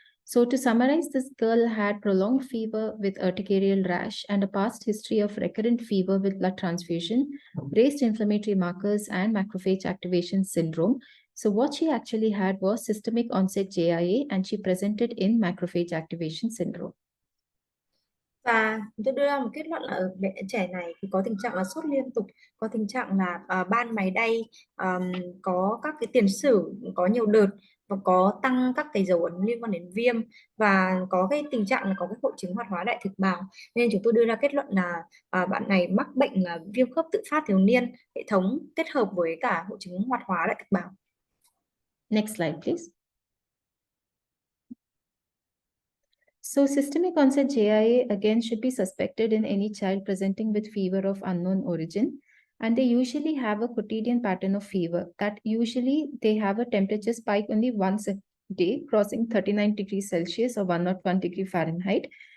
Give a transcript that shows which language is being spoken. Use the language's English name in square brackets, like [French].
[English] So to summarize, this girl had prolonged fever with urticarial rash and a past history of recurrent fever with blood transfusion, raised inflammatory markers, and macrophage activation syndrome. So what she actually had was systemic onset JIA, and she presented in macrophage activation syndrome. [Vietnamese] Và tôi đưa ra một kết luận là ở trẻ này thì có tình trạng là sốt liên tục, có tình trạng là ban máy đay, có các cái tiền sử có nhiều đợt, và có tăng các cái dấu ấn liên quan đến viêm, và có cái tình trạng là có cái hội chứng hoạt hóa đại thực bào. Nên chúng tôi đưa ra kết luận là bạn này mắc bệnh là viêm khớp tự phát thiếu niên hệ thống kết hợp với cả hội chứng hoạt hóa đại thực bào. [English] Next slide, please. So systemic onset JIA again should be suspected in any child presenting with fever of unknown origin. And they usually have a quotidian pattern of fever that usually they have a temperature spike only once a day, crossing 39 degrees Celsius or 101 degree Fahrenheit.